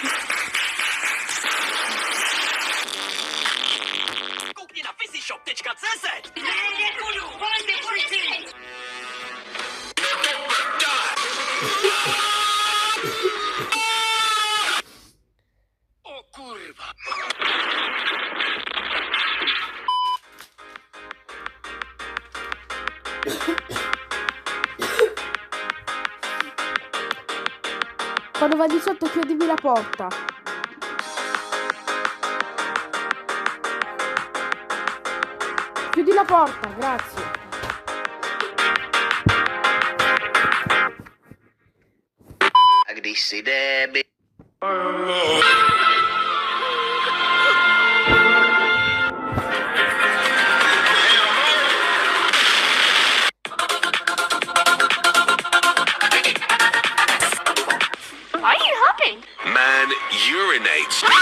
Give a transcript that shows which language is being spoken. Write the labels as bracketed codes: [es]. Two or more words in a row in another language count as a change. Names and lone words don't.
[cs] Koukni na physyshop.cz. [pl] O kurwa. [it] Quando vai di sotto chiudimi la porta. Chiudi la porta, grazie. [cs] A když jsi débil. [en] Why are you hopping? Man urinates.